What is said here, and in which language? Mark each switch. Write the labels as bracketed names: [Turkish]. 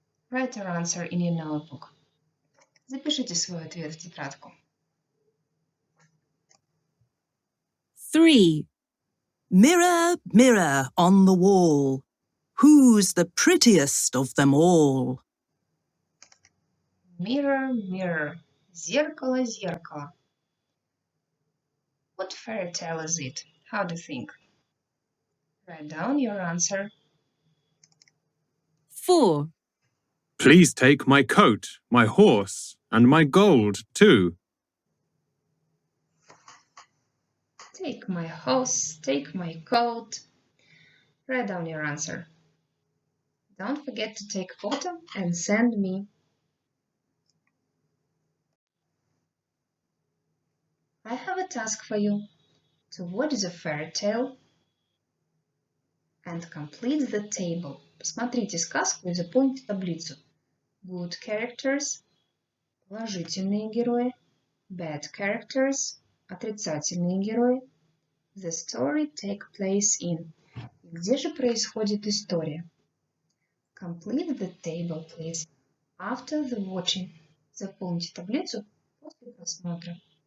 [English] Write your answer in your notebook. [Russian] Запишите свой ответ в тетрадку. [English] 3, Mirror, mirror on the wall, who's the prettiest of them all? Mirror, mirror. [Russian] Зеркало, зеркало. [English] What fairy tale is it? How do you think? Write down your answer. 4. Please take my coat, my horse, and my gold too. Take my horse, take my coat. Write down your answer. Don't forget to take a photo and send me. I have a task for you. To what is a fairy tale? And complete the table. [Russian] Посмотрите сказку и заполните таблицу. [English] Good characters, [Russian] положительные герои, [English] bad characters, [Russian] отрицательные герои. [English] The story take place in. [Russian] Где же происходит история? [English] Complete the table, please. After the watching. [Russian] Заполните таблицу после просмотра.